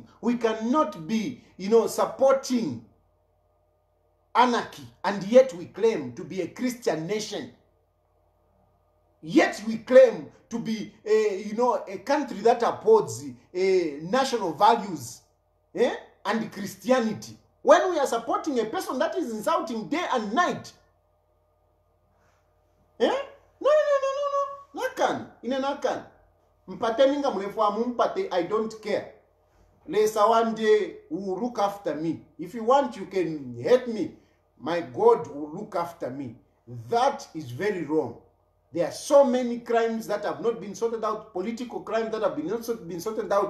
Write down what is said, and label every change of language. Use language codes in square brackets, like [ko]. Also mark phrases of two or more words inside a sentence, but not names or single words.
[en] We cannot be, you know, supporting anarchy, and yet we claim to be a Christian nation. Yet we claim to be, you know, a country that upholds national values and Christianity. When we are supporting a person that is insulting day and night. [bem] No. Nakan. Nakan. Mpateninga mlefwa mumpate, [en] I don't care. Lesa one day will look after me. If you want, you can hate me. My God will look after me. That is very wrong. There are so many crimes that have not been sorted out, political crimes that have not been sorted out.